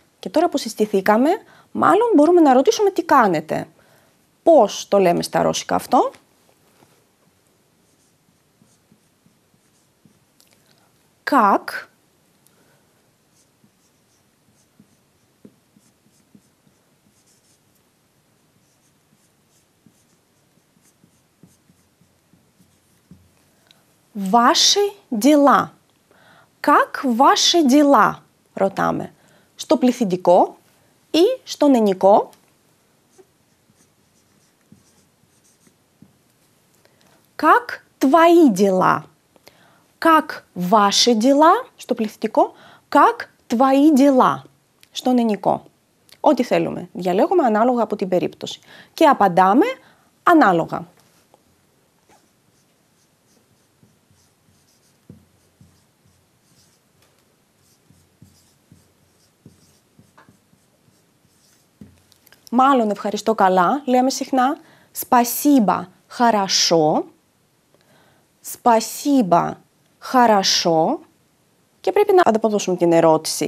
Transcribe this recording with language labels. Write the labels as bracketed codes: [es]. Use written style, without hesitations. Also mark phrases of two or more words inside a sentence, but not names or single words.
[el] Και τώρα που συστηθήκαμε, μάλλον μπορούμε να ρωτήσουμε τι κάνετε. Πώς το λέμε στα ρώσικα αυτό? [ru] Как ваши дела? Как ваши дела? [el] Ρωτάμε. Στο πληθυντικό ή στον ενικό. [ru] Как твои дела? Как ваши дела? [el] Στο πληθυντικό. [ru] Как твои дела? [el] Στον ενικό. Ό,τι θέλουμε. Διαλέγουμε ανάλογα από την περίπτωση. Και απαντάμε ανάλογα. Μάλλον ευχαριστώ καλά, λέμε συχνά [ru] спасибо, хорошо, спасибо, хорошо [el] και πρέπει να ανταποδώσουμε την ερώτηση.